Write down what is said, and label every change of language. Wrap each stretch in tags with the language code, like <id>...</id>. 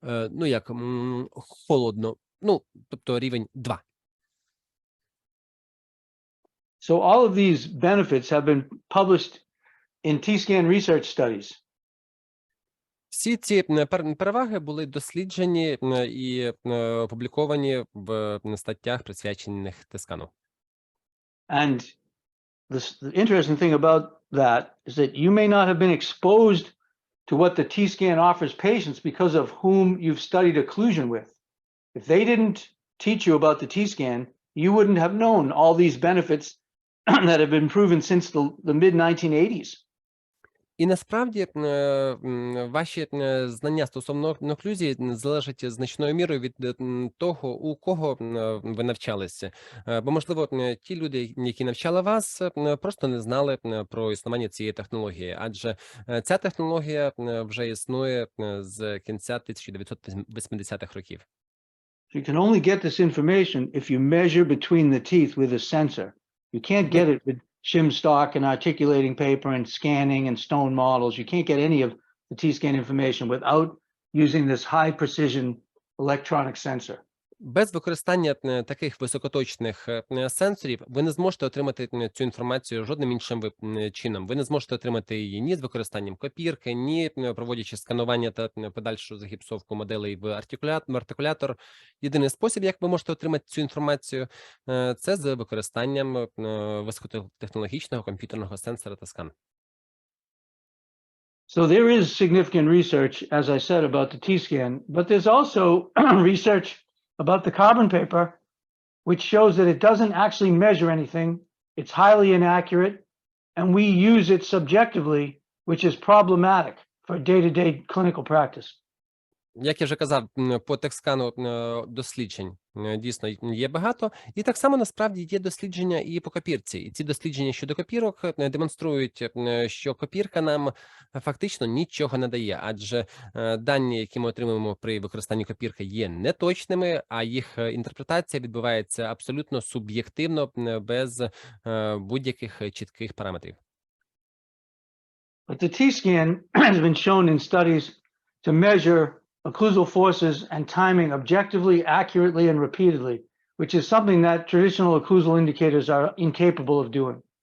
<uk>Ну, як холодно, ну, тобто рівень 2.</uk> <en>So all of these benefits have been published in T-scan research studies.</en> <uk>Всі ці переваги були досліджені і опубліковані в статтях, присвячених ТСКану.</uk> <en>And the interesting thing about that is that you may not have been exposed to what the T-scan offers patients because of whom you've studied occlusion with. If they didn't teach you about the T-scan, you wouldn't have known all these benefits that have been proven since the mid-1980s.</en> <uk>І насправді ваші знання стосовно оклюзії залежать значною мірою від того, у кого ви навчалися. Бо, можливо, ті люди, які навчали вас, просто не знали про існування цієї технології. Адже ця технологія вже існує з кінця 1980-х років.</uk> <en>You can only get this information if you measure between the teeth with a sensor. You can't get it with shim stock and articulating paper and scanning and stone models. You can't get any of the T-scan information without using this high precision electronic sensor.</en> <uk>Без використання таких високоточних сенсорів ви не зможете отримати цю інформацію жодним іншим чином. Ви не зможете отримати її ні з використанням копірки, ні проводячи сканування та подальшу загіпсовку моделей в артикулятор. Єдиний спосіб, як ви можете отримати цю інформацію, це з використанням високотехнологічного комп'ютерного сенсора та скан.</uk> <en>So there is significant research, as I said, about the T-scan, but there's also research about the carbon paper, which shows that it doesn't actually measure anything. It's highly inaccurate, and we use it subjectively, which is problematic for day-to-day clinical practice.</en> <uk>Як я вже казав, по текскану досліджень дійсно є багато. І так само, насправді, є дослідження і по копірці. І ці дослідження щодо копірок демонструють, що копірка нам фактично нічого не дає. Адже дані, які ми отримуємо при використанні копірки, є неточними, а їх інтерпретація відбувається абсолютно суб'єктивно, без будь-яких чітких параметрів.</uk> <en>But the T-scan has been shown in studies to measure occlusal forces and timing objectively, accurately, and repeatedly, which is something that traditional occlusal indicators are incapable of doing.</en>